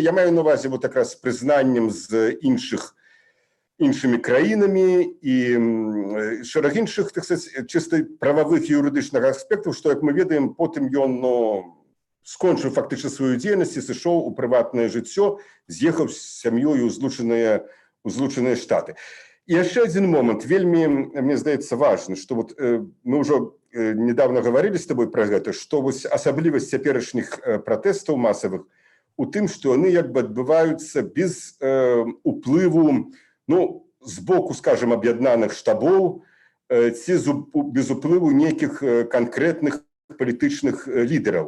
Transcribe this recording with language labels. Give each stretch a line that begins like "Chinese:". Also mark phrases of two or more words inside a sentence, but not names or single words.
Belarusian: Я маю на ўвазе вот якраз з прызнаннем з іншымі краінамі і шэраг іншых,
Russian: так сказать,
Belarusian: чыста прававых і юрыдычных аспектаў, што, як мы ведаем, потым ён скончыў фактычна сваю дзейнасць і сышоў у прыватнае жыццё, з'ехаў з сям'ёй у Злучаныя Штаты. І яшчэ адзін момант, вельмі, мне здаецца, важны, што вот мы ўжо
Russian: недавно говорили с тобой про
Belarusian: гэта, што вось асаблівасць цяперашніх пратэстаў масавых у тым, што яны як бы адбываюцца без уплыву, з боку, скажем, аб'яднаных штабоў ці без уплыву нейкіх канкрэтных палітычных лідараў.